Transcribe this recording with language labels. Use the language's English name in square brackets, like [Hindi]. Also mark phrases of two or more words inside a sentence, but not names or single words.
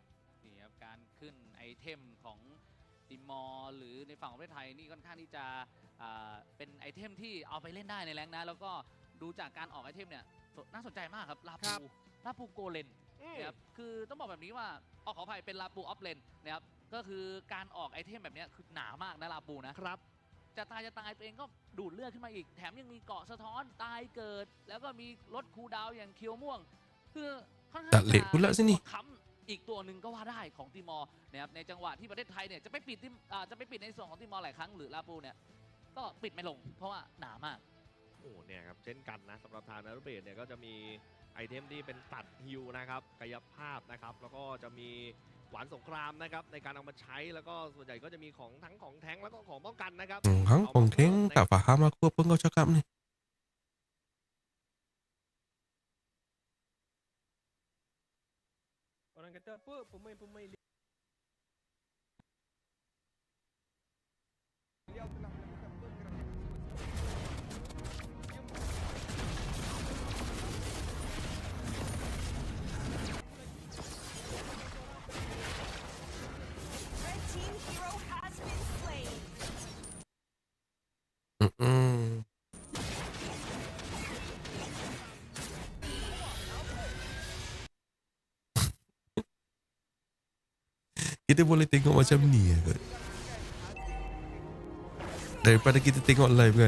[Thai] นี่ครับการขึ้นไอเทมของติมอร์หรือในฝั่งของประเทศไทยนี่ค่อนข้างที่จะเป็นไอเทมที่เอาไปเล่นได้ในแรงค์นะแล้วก็ดูจากการออกไอเทมเนี่ยน่าสนใจมากครับลาปูโกเลนนะครับคือต้องบอกแบบนี้ว่าขออภัยเป็นลาปูออฟเลนนะครับก็คือการออกไอเทมแบบนี้คือหนามากนะลาปูนะครับจะตายตัวเองก็ดูดเลือดขึ้นมาอีกแถมยังมีเกาะสะท้อนตายเกิด แล้วก็มีลดคูลดาวน์อย่างเคียวม่วงคือค่อนข้าง [Malay] Tak lek pula sini. [Thai] ค้ำอีกตัวหนึ่งก็ว่าได้ของติมอร์นะครับในจังหวะที่ประเทศไทยเนี่ยจะไปปิดในส่วนของติมอร์หลายครั้งหรือลาปูเนี่ยก็ปิดไม่ลงเพราะว่าหนามาก โอ้เนี่ยครับเช่นกันนะสำหรับทางนารุเบศเนี่ยก็จะมีไอเทมที่เป็นตัดฮิวนะครับกายภาพนะครับแล้วก็จะมีหวานสงครามนะครับในการเอามาใช้แล้วก็ส่วนใหญ่ก็จะมีของทั้งของแท้งแล้วก็ของป้องกันนะครับ [Malay] Hang Pongkeng tak faham aku apa kau cakap ni. Orang kata apa pemain-pemain beliau telah melakukan pergerakan [English] Red team hero has been slain. [Malay] Kita boleh tengok macam ni kot. Daripada kita tengok live kan.